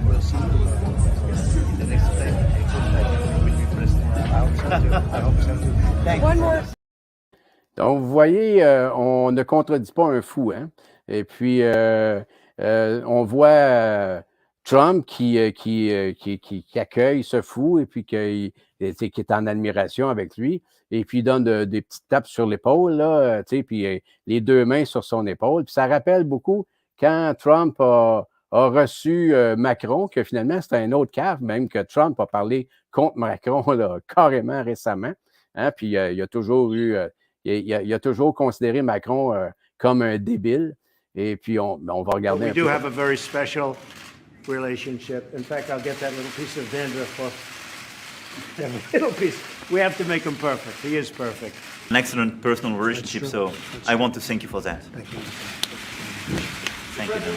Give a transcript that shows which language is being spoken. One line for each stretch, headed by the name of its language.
English: We'll see you in the next time. I hope that you will be president. I hope so too. Thank you. One more.
French: Donc, vous voyez, on ne contredit pas un fou, hein? Et puis, on voit Trump qui accueille ce fou et puis qui est en admiration avec lui. Et puis, il donne des petites tapes sur l'épaule, là, puis les deux mains sur son épaule. Puis ça rappelle beaucoup quand Trump a reçu Macron, que finalement, c'était un autre cave, même que Trump a parlé contre Macron là, carrément récemment. Hein? Puis, il a toujours il a toujours considéré Macron comme un débile. Et puis, on va regarder
English: We do have a very special relationship. In fact, I'll get that little piece of dandruff off. That little piece. We have to make him perfect. He is perfect. An excellent personal relationship, so I want to thank you for that. Thank you. Thank you.